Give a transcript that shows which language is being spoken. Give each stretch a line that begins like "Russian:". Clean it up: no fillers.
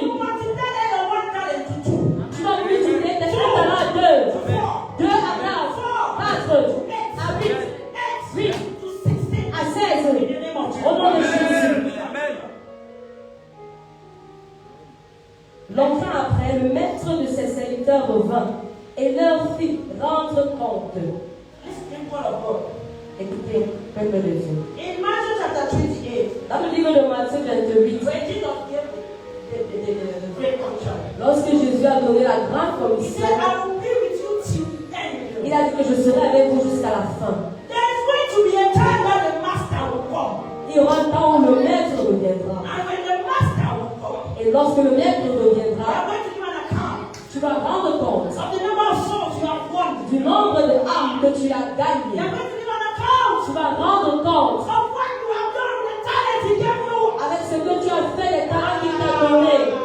English: will multiply your one talent to two.
French: tu vas multiplier tes talents à 2.
English: Four.
French: 2 à 4, 4 à 8, 8
English: to 16.
French: à 16.
English: In the name of
French: Au nom de
English: Jesus.
French: Jésus. Longtemps après, le maître de ses serviteurs revint et leur fit rendre compte.
English: Listen, people of God.
French: Écoutez, peuple de Dieu.
English: In Matthew chapter 28,
French: Dans le livre de Matthieu 28,
English: when Jesus gave the great commission,
French: lorsque Jésus a donné la grande
English: he said,
French: commission,
English: I will be with you till the end.
French: il a dit que je serai avec vous jusqu'à la fin.
English: There is going to be a time when the master will come.
French: Il y aura un temps où le maître reviendra.
English: And when the master will come,
French: Et lorsque le maître
English: you
French: reviendra,
English: are going to give an account
French: tu vas rendre compte
English: of the number of souls you have won.
French: du nombre de âmes que tu as
English: You are
French: gagnées.
English: going to give an account
French: Tu vas rendre compte
English: of what you have done with the talent he gave you.
French: avec ce que tu as fait, les talents qu'il t'a donnés.